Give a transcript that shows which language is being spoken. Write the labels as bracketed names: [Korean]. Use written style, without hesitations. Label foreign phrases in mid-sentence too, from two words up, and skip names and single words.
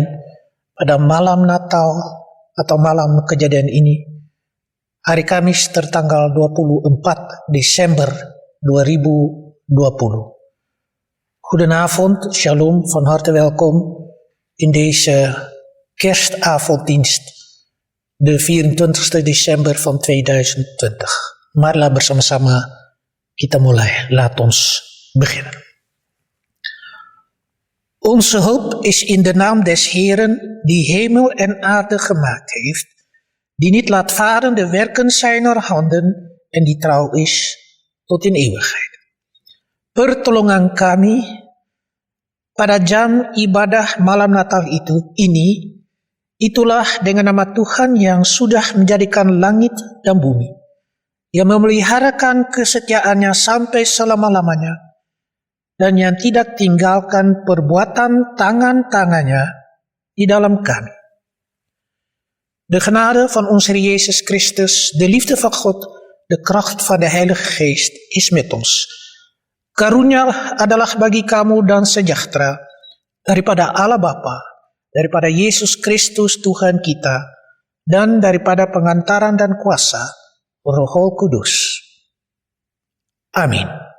[Indonesian] Pada malam Natal atau malam kejadian ini, hari Kamis tertanggal 24 Desember 2020. [Dutch] Goedenavond, Shalom, van harte welkom in deze kerstavonddienst, de 24 Desember van 2020. [Indonesian] Marilah bersama-sama kita mulai. [Dutch] Laat ons beginnen. Onze hulp is in de naam des Heeren, die hemel en aarde gemaakt heeft, die niet laat varen de werken zijner handen en die trouw is tot in eeuwigheid. [Indonesian] Pertolongan kami pada jam ibadah malam Natal ini, itulah dengan nama Tuhan yang sudah menjadikan langit dan bumi, yang memeliharakan kesetiaannya sampai selama-lamanya, dan yang tidak tinggalkan perbuatan tangan-tangannya di dalam kami. [Dutch] De genade van onze Heer Jezus Christus, de liefde van God, de kracht van de Heilige Geest is met ons. [Indonesian] Karunia adalah bagi kamu dan sejahtera daripada Allah Bapa, daripada Yesus Kristus Tuhan kita, dan daripada pengantaran dan kuasa Roh Kudus. Amin.